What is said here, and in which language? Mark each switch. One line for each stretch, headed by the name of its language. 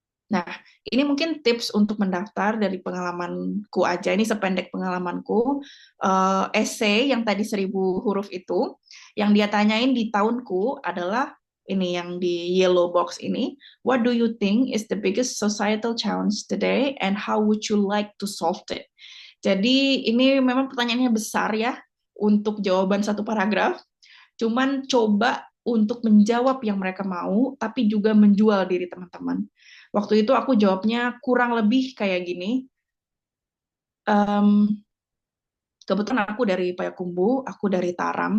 Indonesian: Nah, ini mungkin tips untuk mendaftar dari pengalamanku aja. Ini sependek pengalamanku. Essay yang tadi 1.000 huruf itu, yang dia tanyain di tahunku adalah ini yang di
English: yellow box
Indonesian: ini.
English: What do you think is the biggest societal challenge today and how would you like to solve it?
Indonesian: Jadi ini memang pertanyaannya besar ya untuk jawaban satu paragraf. Cuman coba untuk menjawab yang mereka mau, tapi juga menjual diri teman-teman. Waktu itu aku jawabnya kurang lebih kayak gini. Um, Kebetulan aku dari Payakumbuh, aku dari Taram.